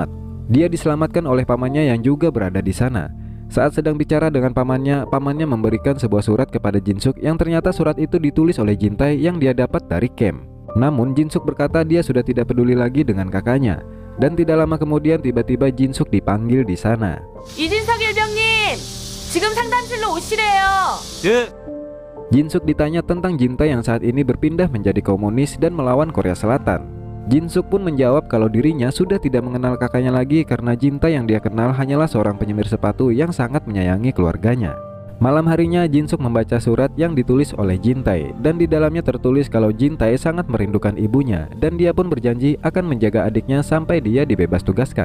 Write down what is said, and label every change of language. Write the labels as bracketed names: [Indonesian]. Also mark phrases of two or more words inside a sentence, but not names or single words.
[Indonesian] Dia diselamatkan oleh pamannya yang juga berada di sana. Saat sedang bicara dengan pamannya memberikan sebuah surat kepada Jin Suk yang ternyata surat itu ditulis oleh Jintai yang dia dapat dari camp. Namun Jin Suk berkata dia sudah tidak peduli lagi dengan kakaknya. Dan tidak lama kemudian tiba-tiba Jin Suk dipanggil di sana. [Korean] 이진석 일병님, 지금 상담실로 오시래요. 예. [Indonesian] Jin Suk ditanya tentang Jintai yang saat ini berpindah menjadi komunis dan melawan Korea Selatan. Jin Suk pun menjawab kalau dirinya sudah tidak mengenal kakaknya lagi karena Jintai yang dia kenal hanyalah seorang penyemir sepatu yang sangat menyayangi keluarganya. Malam harinya Jin Suk membaca surat yang ditulis oleh Jintai dan di dalamnya tertulis kalau Jintai sangat merindukan ibunya dan dia pun berjanji akan menjaga adiknya sampai dia dibebas tugaskan.